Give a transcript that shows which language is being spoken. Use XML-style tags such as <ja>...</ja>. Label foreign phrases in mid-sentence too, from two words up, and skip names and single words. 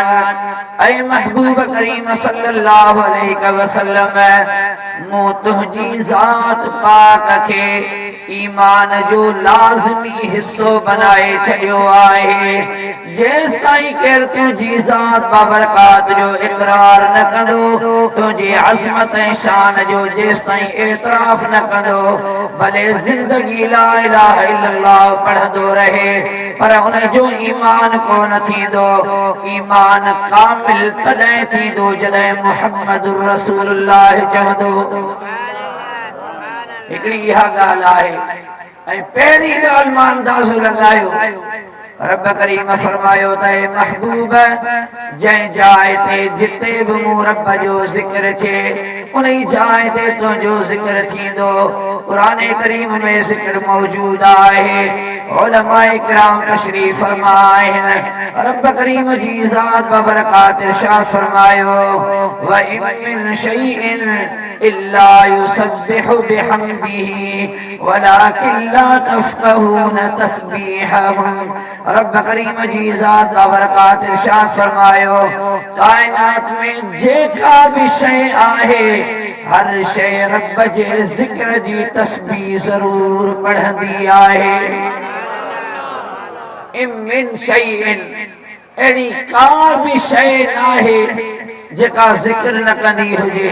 <sd>ऐ महबूब करीम</sd> <ar>صلى الله عليه وسلم</ar> <sd>मूं तुंहिंजी ज़ात पाक खे ईमान जो लाज़मी हिस्सो बनाए छॾियो आहे। जेसि ताईं केरु तुंहिंजी ज़ात बाबरकात जो इक़रार न कंदो तुंहिंजी अज़मत ऐं शान जो जेसि ताईं एतराफ़ न कंदो भले ज़िंदगी</sd> <ar>لا إله إلا الله</ar> <sd>पढ़ंदो रहे पर उन जो ईमान कोन थींदो। ईमान कामिल तॾहिं थींदो जॾहिं</sd> <ar>محمد رسول الله</ar> <sd>चवंदो। हिकिड़ी इहा ॻाल्हि आहे। ऐं पहिरीं ॻाल्हि मां अंदाज़ो लॻायो रब करीम फरमायो त ए महबूब जंहिं जाइ ते जिते बि मूं रब जो ज़िक्र थिए उन जाइ ते तुंहिंजो ज़िक्र थींदो। क़ुरान करीम में ज़िक्र मौजूद आहे। उलमाए किराम तशरीफ़ फरमा आहिनि। रब करीम जी ज़ात बबरकात इरशाद फरमायो</sd> <ar>وإن من شيء إلا يسبح بحمده ولكن لا تفقهون تسبيحهم.</ar> <sd>रब करीम जी ज़ात बबरकात इरशाद फरमायो कायनात में जेका भी शइ आहे हर शइ रब जे ज़िक्र जी तस्बीह ज़रूर पढ़ंदी आहे।</sd> <ar>إن من شيء</ar> <sd>अहिड़ी का भी शइ नाहे जेका ज़िक्र न कंदी हुजे।</sd>